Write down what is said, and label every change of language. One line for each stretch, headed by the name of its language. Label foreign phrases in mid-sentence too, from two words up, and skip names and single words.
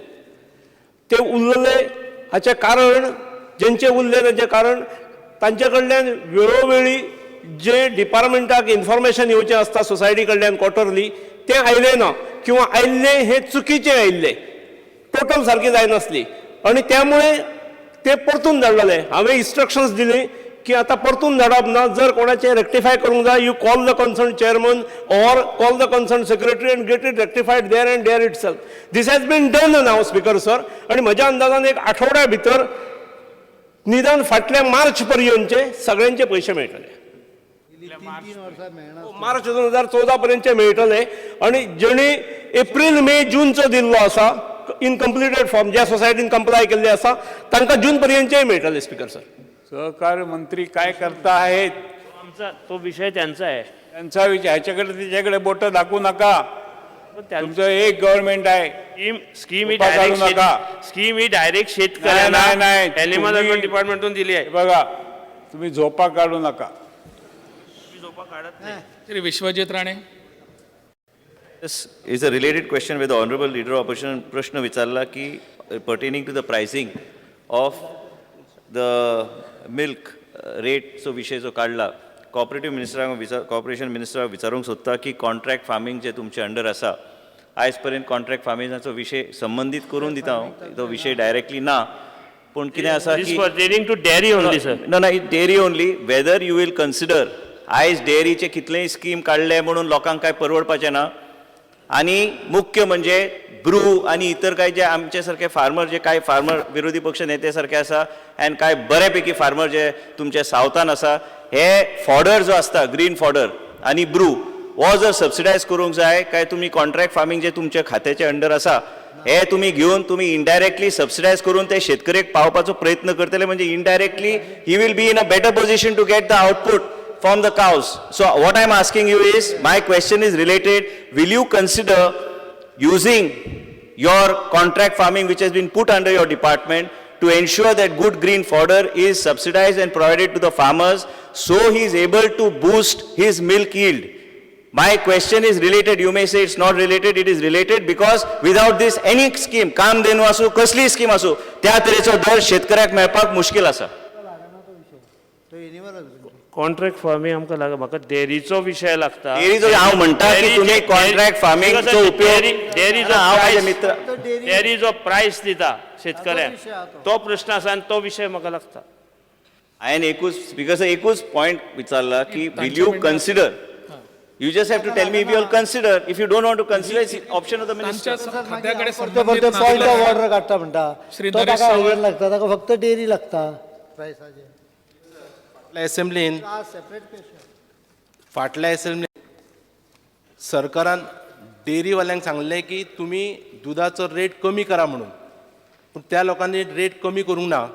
Konkani: ते उरलेले हाचें कारण, जेंचे उरले ताचें कारण तांचे कडल्यान वेळोवेळी जे डिपार्टमेंटाक इन्फॉर्मेशन येवचें आसता सोसायटी कडल्यान क्वॉर्टरली तें आयलें ना किंवा आयिल्लें हें चुकीचें आयिल्लें, टोटल सारकी जायनासली आनी त्यामुळे ते परतून धाडलेले. हांवें इन्स्ट्रक्शन्स दिली की आतां परतून धाडप ना, जर कोणाचें रेक्टिफाय करूंक जाय
English: you call the concern chairman or call the concern secretary and get it rectified there and there it self. this has been done now Speaker sir.
Konkani: आनी म्हज्या अंदाजान एक आठवड्या भितर निदान फाटल्या मार्च पर्यंतचे सगळ्यांचे पयशे मेळटले. मार्च 2014 पर्यंतचे मेळटले आनी जेणी एप्रील मे जूनचो दिल्लो आसा
English: incompleted form
Konkani: ज्या सोसायटीन कंप्लाय केल्ले आसा तांकां जून पर्यंतचे मेळटले
English: Speaker sir.
Marathi: सहकार मंत्री काय करता आहेत आमचा तो विषय त्यांचा आहे. त्यांचा विचार ह्याच्याकडे त्याच्याकडे बोट दाखवू नका. त्यांचं तुमचं एक गव्हर्नमेंट आहे. स्कीम ही उपाय काढू डायरेक्ट नका. स्कीम ही डायरेक्ट शेतकऱ्यांना नाही. एनिमल तुम्ही- डिपार्टमेंटून दिली आहे. हे बघा, तुम्ही झोपा काढू नका. झोपा काढत नाही. श्री विश्वजित राणे.
English: This is a related question with the honorable leader of opposition.
Konkani: प्रश्न विचारला की
English: pertaining to the pricing of the milk rate
Konkani: चो विषय जो काढला कॉपरेटिव्ह मिनिस्टरांक कॉर्पोरेशन मिनिस्टराक विचारूंक सोदता की
English: contract farming
Konkani: जे तुमचे अंडर आसा आयज पर्यंत कॉन्ट्रॅक्ट फार्मिंगाचो विशय संबंधीत करून दिता हांव. तो विषय डायरेक्टली ना पूण कितें आसा
English: This
Konkani: की
English: is pertaining to dairy only, sir.
Konkani: ना ना
English: dairy only whether you will consider
Konkani: आयज डेअरीचे कितलेय स्कीम काडले म्हणून लोकांक काय परवडपाचें ना. आणि मुख्य म्हणजे ब्रू आणि इतर काही जे आमचे सारखे फार्मर जे काही फार्मर विरोधी पक्ष नेते सारखे आसा अँड काय बऱ्यापैकी फार्मर जे तुमचे सावथान आसा हे फॉडर जो असता
English: green fodder
Konkani: आणि ब्रू हो जर सबसिडायज करूंक जाय काय तुम्ही
English: contract farming
Konkani: जे तुमच्या खात्याचे अंडर आसा हे तुम्ही घेऊन तुम्ही इनडायरेक्टली सबसिडायज करून ते शेतकऱ्याक पावपाचो प्रयत्न करतले म्हणजे इनडायरेक्टली
English: he will be in a better position to get the output from the cows. So what I am asking you is, my question is related, will you consider using your contract farming which has been put under your department to ensure that good green fodder is subsidized and provided to the farmers so he is able to boost his milk yield? My question is related. You may say it's not related, it is related because without this any scheme,
Konkani: कामधेनू असो कसली स्कीम असो त्या तरेचो दर शेतकऱ्याक मेळपाक मुश्कील आसा.
English: contract farming
Konkani: आमकां म्हाका डेअरीचो विशय लागता. डेअरीचो हांव म्हणटा की तुम्ही
English: contract farmingचो
Konkani: उपयोग डेअरी जो प्रायस दिता शेतकऱ्यांक तो प्रश्न आसा आनी तो विशय म्हाका लागता. हांवें एकूच पॉयंट विचारला की
English: will you consider you just have to tell me will consider if you don't want to consider it's option of the minister.
Marathi: त्यांच्या खात्याकडे फक्त संबंधित
English: point of
Marathi: नागरिक-
Konkani: ऑर्डर काडटा म्हणटा श्री तो नरेश ताका सावळ. हायवेर लागता ताका फक्त डेअरी लागता प्रायसाचे. असेंब्लीन फाटल्या असेंब्लीन सरकारान डेअरीवाल्यांक सांगलें की तुमी दुधाचो रेट कमी करा म्हणून, पूण त्या लोकांनी रेट कमी करूंक ना.